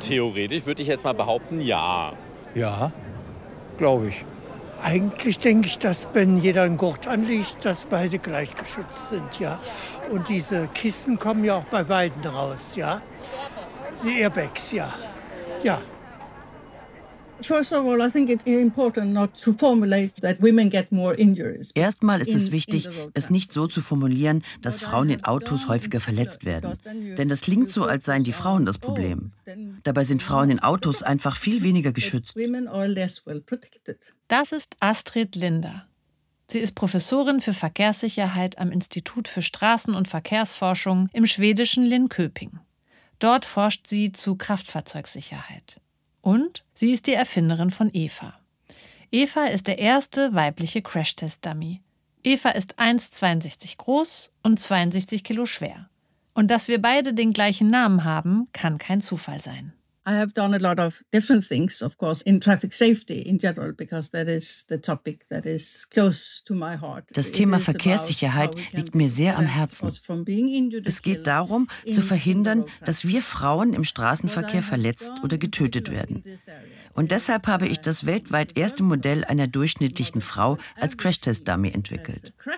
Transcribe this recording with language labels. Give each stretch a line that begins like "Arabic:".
German: Theoretisch würde ich jetzt mal behaupten, ja. Ja, glaube ich. Eigentlich denke ich, dass wenn jeder einen Gurt anlegt, dass beide gleich geschützt sind, ja. Und diese Kissen kommen ja auch bei beiden raus, ja. Die Airbags, ja. Ja.
English: First of all, I think it's important not to formulate that women get more injuries.
German: Erstmal ist es wichtig, es nicht so zu formulieren, dass Frauen in Autos häufiger verletzt werden. Denn das klingt so, als seien die Frauen das Problem. Dabei sind Frauen in Autos einfach viel weniger geschützt. Das ist Astrid Linder. Sie ist Professorin für Verkehrssicherheit am Institut für Straßen- und Verkehrsforschung im schwedischen Linköping. Dort forscht sie zu Kraftfahrzeugsicherheit. Und sie ist die Erfinderin von Eva. Eva ist der erste weibliche Crashtest-Dummy. Eva ist 1,62 groß und 62 Kilo schwer. Und dass wir beide den gleichen Namen haben, kann kein Zufall sein.
English: I have done a lot of different things, of course, in traffic safety in general, because that is the topic that is close to my heart.
German: Das Thema Verkehrssicherheit liegt mir sehr am Herzen. Es geht darum, zu verhindern, dass wir Frauen im Straßenverkehr verletzt oder getötet werden. Und deshalb habe ich das weltweit erste Modell einer durchschnittlichen Frau als Crashtest-Dummy entwickelt.